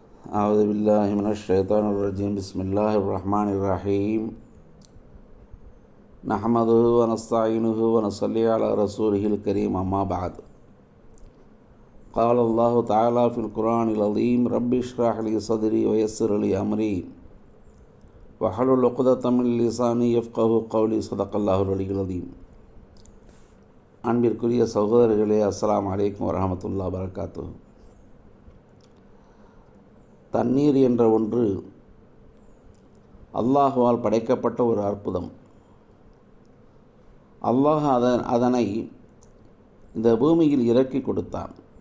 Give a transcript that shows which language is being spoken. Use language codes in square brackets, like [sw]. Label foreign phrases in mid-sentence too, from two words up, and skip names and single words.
[ar] أعوذ بالله من الشيطان الرجيم بسم الله الرحمن الرحيم نحمده ونستعينه ونصلي على رسوله الكريم أما بعد قال الله تعالى في القرآن العظيم رب اشرح لي صدري ويسر لي أمري واحلل عقدة من لساني يفقهوا قولي صدق الله العلي العظيم. [ta] அன்பிற்குரிய சகோதரர்களே, [ar] السلام عليكم ورحمة الله وبركاته. [ta] தண்ணீர் என்ற ஒன்று அல்லாஹுவால் படைக்கப்பட்ட ஒரு அற்புதம். அல்லாஹ் அதனை இந்த பூமியில் இறக்கி கொடுத்தான்.